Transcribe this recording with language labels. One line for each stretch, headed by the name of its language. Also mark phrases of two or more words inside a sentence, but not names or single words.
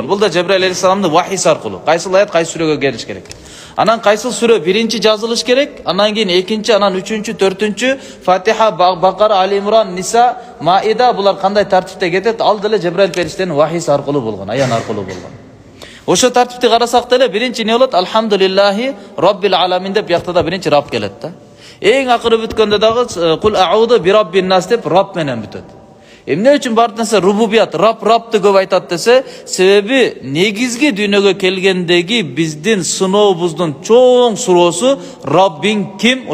Kyrgyz: Бул да Жебраил алейхиссаламдын вахийси аркылуу. Кайсыл аят кайсы сүрөгө келиш керек. Анан кайсыл сүрө биринчи жазылыш керек, анан кийин экинчи, анан үчүнчү, төртүнчү, Фатиха, Бакара, Али Имран, Ниса, Маида булар кандай тартипте кетет? Ал деле Жебраил периштенин вахийси аркылуу болгон, аян аркылуу болгон. Ошо тартипти карасак деле биринчи эмне болот?
Arabic: الحمد لله رب العالمين
Kyrgyz: деп бияқта да биринчи Рабб келет да. Эң акыры бүткөндө дагы
Arabic: قل أعوذ برب الناس
Kyrgyz: деп Рабб менен бүтөт. Эмне үчүн бардык нерсе рубубият, Раббты көп айтат десе, себеби негизги дүйнөгө келгендеги биздин сынообуздун чоң суроосу Раббиң ким?